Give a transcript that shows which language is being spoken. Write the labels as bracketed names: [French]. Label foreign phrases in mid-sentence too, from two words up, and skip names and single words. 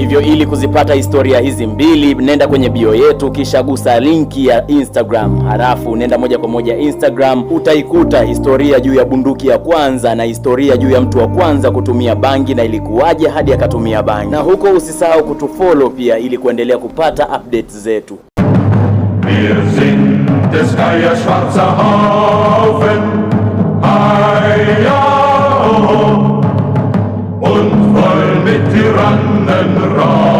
[Swahili] Hivyo ili kuzipata historia hizi mbili, nenda kwenye bio yetu kisha gusa linki ya Instagram, halafu nenda moja kwa moja Instagram, utaikuta historia juu ya bunduki ya kwanza na historia juu ya mtu wa kwanza kutumia bangi na ilikuwaje hadi akatumia bangi. Na huko usisahau kutufollow pia ili kuendelea kupata updates zetu. [German] Wir sind des Geiers schwarzer Haufen, und wollen mit Tyrannen